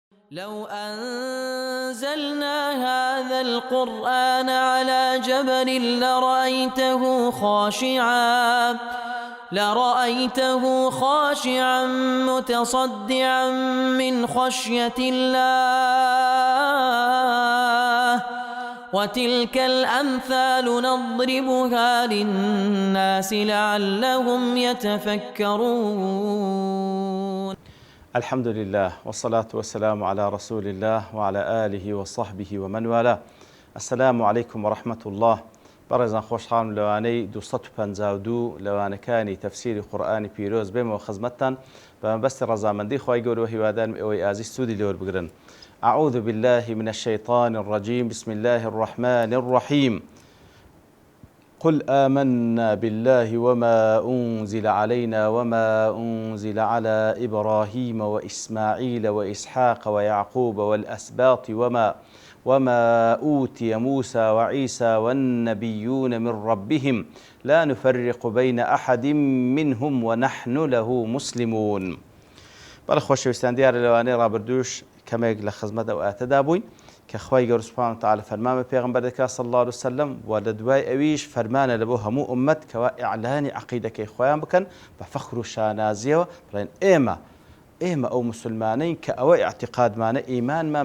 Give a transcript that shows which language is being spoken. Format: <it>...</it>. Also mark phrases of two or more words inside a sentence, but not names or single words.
<ar>لو أنزلنا هذا القرآن على جبل لرأيته خاشعا متصدعا من خشية الله وتلك الأمثال نضربها للناس لعلهم يتفكرون. الحمد لله والصلاة والسلام على رسول الله وعلى آله وصحبه ومن والاه. السلام عليكم ورحمة الله.</ar> <ckb>بەڕێزان خۆشحاڵم لەوانەی 252 لەوانەکانی تەفسیری قورئانی پیرۆز بێمەوە خزمەتتان بە مەبەستی ڕەزامەندی خی گەورە هیوادارم ئەوەی ئازی سوودی لێوە بگرن.</ckb> <ar>أعوذ بالله من الشيطان الرجيم. بسم الله الرحمن الرحيم. قل آمنا بالله وما أنزل علينا وما أنزل على إبراهيم وإسماعيل وإسحاق ويعقوب والأسباط وما أوتي موسى وعيسى والنبيون من ربهم لا نفرق بين أحد منهم ونحن له مسلمون.</ar> <ckb>بەڵێ خۆشەویستان دیارە لەوانەیە ڕابردووش کەمێک لە خزمەت ئەو ئاتەدا بووین کە خوای گەورە</ckb> <ar>سوبحانەهو وتەعالا</ar> <ckb>فەرمان بە پێغەمبەر دەکات</ckb> <ar>صلی الله علیه وسلم</ar> <ckb>و لە دوای ئەویش فەرمانە لە بۆ هەموو ئوممەت کەوا ئیعلانی عەقیدەکەی خۆیان بکەن بە فەخر و شانازیەوە بڵێن ئێمە ئەو مسلمانین کە ئەوە ئیعتیقادمانە ئیمانمان</ckb>